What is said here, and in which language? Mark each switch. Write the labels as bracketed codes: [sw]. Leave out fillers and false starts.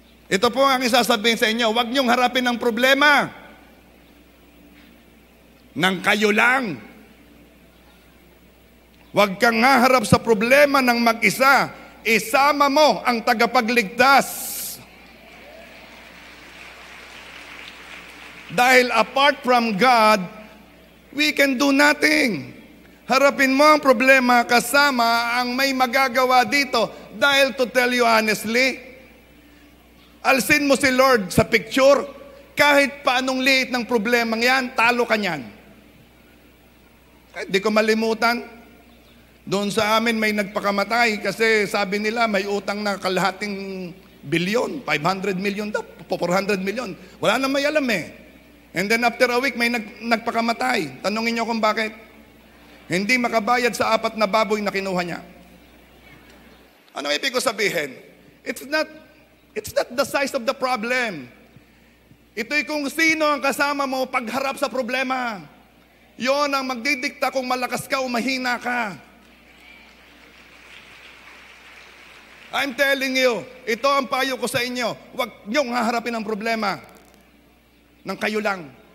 [tl] Ito po ang isasabihin sa inyo, huwag niyong harapin ang problema nang kayo lang. Huwag kang haharap sa problema ng mag-isa. Isama mo ang tagapagligtas. [en] Dahil apart from God, we can do nothing. [tl] Harapin mo ang problema kasama ang may magagawa dito. Dahil [en] to tell you honestly, [tl] alsin mo si Lord sa picture, kahit paanong liit ng problema yan, talo ka niyan. Di ko malimutan, doon sa amin may nagpakamatay kasi sabi nila may utang na kalahating bilyon, 500 million daw, 400 million. Wala na may alam eh. [en] And then after a week, [tl] may nagpakamatay. Tanungin niyo kung bakit. Hindi makabayad sa 4 na baboy na kinuha niya. Ano ibig ko sabihin? [en] It's not the size of the problem. [tl] Ito'y kung sino ang kasama mo pagharap sa problema. Yon ang magdidikta kung malakas ka o mahina ka. [en] I'm telling you, [tl] ito ang payo ko sa inyo. Huwag niyong haharapin ang problema nang kayo lang.